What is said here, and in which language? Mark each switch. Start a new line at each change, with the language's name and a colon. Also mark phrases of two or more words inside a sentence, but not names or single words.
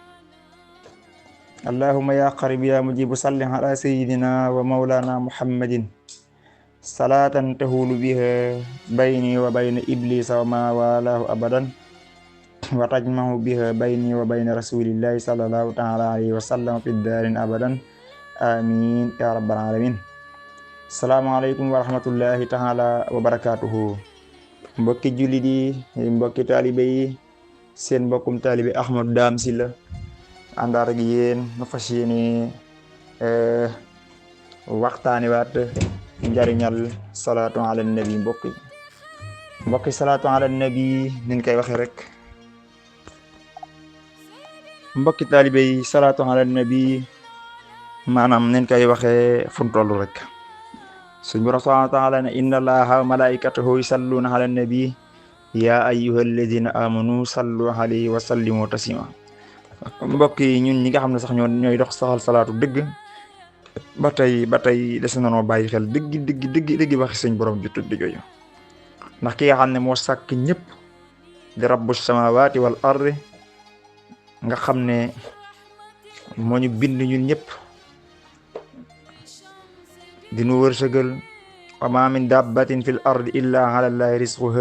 Arabic: اللهم يا قريب يا مجيب صل على سيدنا ومولانا محمد صلاة تهول بها بيني وبين إبليس وما والاه أبدا وتجمع بها بيني وبين رسول الله صلى الله تعالى عليه وسلم في الدار أبدا آمين يا رب العالمين. السلام عليكم ورحمة الله تعالى وبركاته.
Wolof: mbokki jullit yi mbokki taalibe yi seen mbokkum taalibe Ahmadou Dame Sylla àndaat ak yéen nu fas yéene waxtaani waat njariñal
Arabic: صلاة على النبي.
Wolof: mbokki
Arabic: صلاة على النبي
Wolof: niñ koy waxe rek mbokki taalibe yi
Arabic: صلاة على النبي
Wolof: maanaam niñ koy waxe fu mu toll rek suñu borom
Arabic: سبحانه وتعالى
Wolof: ne
Arabic: إن الله وملائكته يصلون على النبي يا أيها الذين آمنوا صلوا عليه وسلموا تسليما.
Wolof: mbokk yi ñun ñi nga xam ne sax ñooy dox saxal salaatu dëgg ba tey des nañoo bàyyi xel dëgg waxi suñ borom ju tudd jooju, ndax ki nga xam ne moo sàkk ñëpp di
Arabic: رب السماوات والأرض
Wolof: nga xam ne moo ñu bind ñun ñëpp di nu wërsëgal
Arabic: وما من دابة في الأرض إلا على الله رزقها.